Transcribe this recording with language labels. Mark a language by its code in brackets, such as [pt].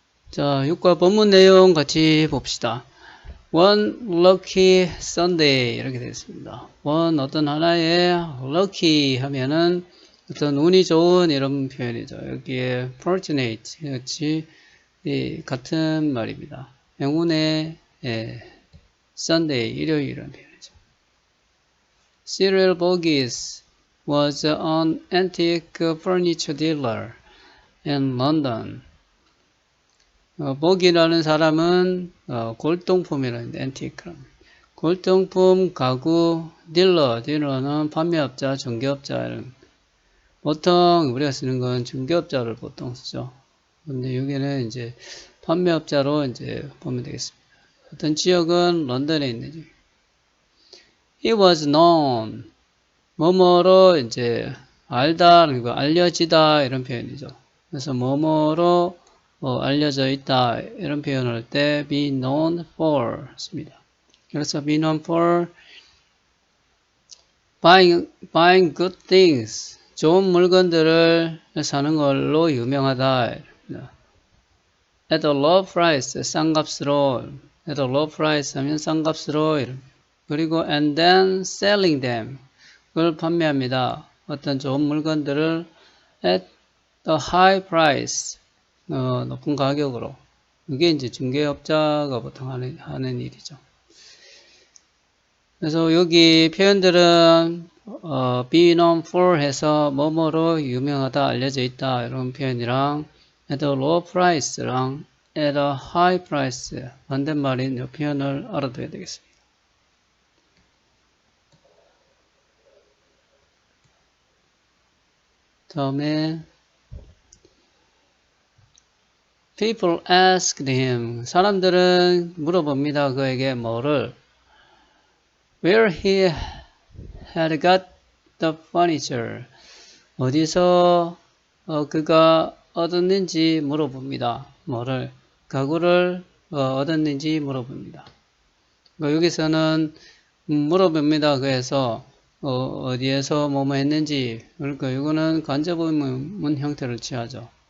[ko] 자, 6과 본문 내용 같이 봅시다. [en] One lucky Sunday [ko] 이렇게 되어 있습니다. one 어떤 하나의 lucky 하면은 어떤 운이 좋은 이런 표현이죠. 여기에 fortunate 같이 같은 말입니다. 행운의 Sunday 일요일 이런 표현이죠. [en] Cyril Boggis was an antique furniture dealer in London. [ko] 복이라는 사람은 골동품이라는 앤티크라. 골동품 가구 딜러는 판매업자, 중개업자. 보통 우리가 쓰는 건 중개업자를 보통 쓰죠. 근데 여기는 이제 판매업자로 이제 보면 되겠습니다. 어떤 지역은 런던에 있는 지역. [en] He was known. [ko] 뭐뭐로 이제 알다, 그리고 알려지다 이런 표현이죠. 그래서 뭐뭐로 알려져 있다 이런 표현을 할 때 [en] be known for [ko] 씁니다. 그래서 [en] be known for buying good things [ko] 좋은 물건들을 사는 걸로 유명하다. [en] At a low price [ko] 싼 값으로 [en] at a low price 하면 싼 값으로 그리고 and then selling them [ko] 그걸 판매합니다. 어떤 좋은 물건들을 [en] at a high price [ko] 높은 가격으로. 이게 이제 중개업자가 보통 하는 일이죠. 그래서 여기 표현들은 [en] be known for [ko] 해서 뭐뭐로 유명하다, 알려져 있다 이런 표현이랑 [en] at a low price [ko] 랑 [en] at a high price [ko] 반대말인 이 표현을 알아둬야 되겠습니다. [en] 다음에 People asked him. [ko] 사람들은 물어봅니다. 그에게 뭐를 [en] Where he had got the furniture. [ko] 어디서 그가 얻었는지 물어봅니다. 뭐를 가구를 얻었는지 물어봅니다. 여기서는 물어봅니다. 그래서 어디에서 뭐뭐 했는지 그러니까 이거는 간접 의문 형태를 취하죠.